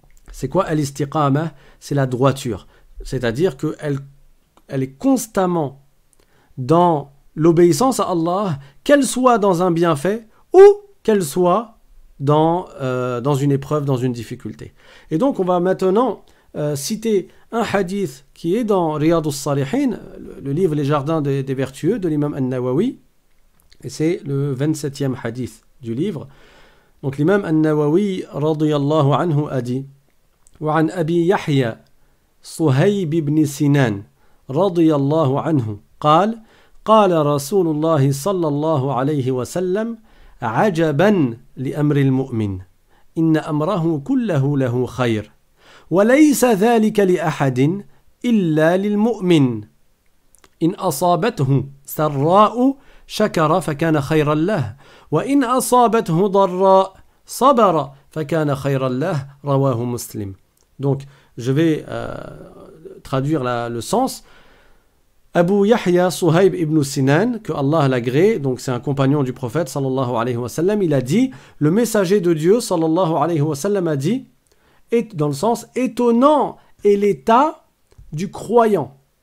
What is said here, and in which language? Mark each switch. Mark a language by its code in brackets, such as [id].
[fr] C'est quoi al-istiqamah? C'est la droiture. C'est-à-dire qu'elle est constamment dans l'obéissance à Allah, qu'elle soit dans un bienfait ou qu'elle soit dans une épreuve, dans une difficulté. Et donc on va maintenant citer un hadith qui est dans Riyad al-Salihin, le livre Les Jardins des Vertueux de l'imam An-Nawawi, et c'est le 27e hadith du livre. Donc l'imam An-Nawawi radiyallahu anhu a dit: [ar] وعن أبي يحيى صهيب بن سنان رضي الله عنه قال قال رسول الله صلى الله عليه وسلم عجبا لأمر المؤمن إن أمره كله له خير وليس ذلك لأحد إلا للمؤمن إن أصابته سراء شكر فكان خيرا له وإن أصابته ضراء صبر فكان خيرا له رواه مسلم. [fr] Donc, je vais traduire le sens. Abu Yahya Suhaib ibn Sinan, que Allah l'agréé, donc c'est un compagnon du prophète sallallahu alayhi wa sallam, il a dit, le messager de Dieu sallallahu alayhi wa sallam a dit, dans le sens étonnant est l'état du croyant.